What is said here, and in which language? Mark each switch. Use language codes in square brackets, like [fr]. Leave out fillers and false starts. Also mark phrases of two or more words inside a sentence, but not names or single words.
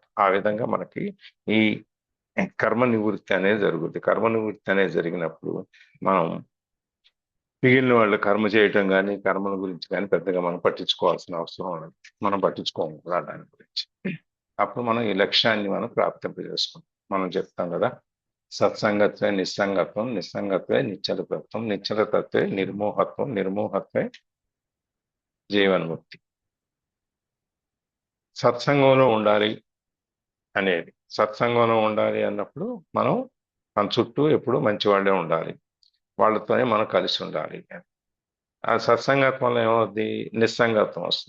[te] ఆ విధంగా మనకి ఈ కర్మ నివృత్తి అనేది జరుగుతుంది. కర్మ నివృత్తి అనేది జరిగినప్పుడు మనం మిగిలిన వాళ్ళు కర్మ చేయటం కానీ, కర్మల గురించి కానీ పెద్దగా మనం పట్టించుకోవాల్సిన అవసరం ఉండదు. మనం పట్టించుకోము కూడా దాని గురించి. అప్పుడు మనం ఈ లక్ష్యాన్ని మనం ప్రాప్తింపజేసుకుంటాం. మనం చెప్తాం కదా, [sa] సత్సంగత్వే నిస్సంగత్వం, నిస్సంగత్వే నిశ్చలతత్వం, నిశ్చలతత్వే నిర్మోహత్వం, నిర్మోహత్వే జీవన్ముక్తి. [te] సత్సంగంలో ఉండాలి అనేది. సత్సంగంలో ఉండాలి అన్నప్పుడు మనం మన చుట్టూ ఎప్పుడు మంచి వాళ్ళే ఉండాలి, వాళ్ళతోనే మనం కలిసి ఉండాలి. ఆ సత్సంగత్వంలో ఏమవుద్ది, నిస్సంగత్వం వస్తుంది.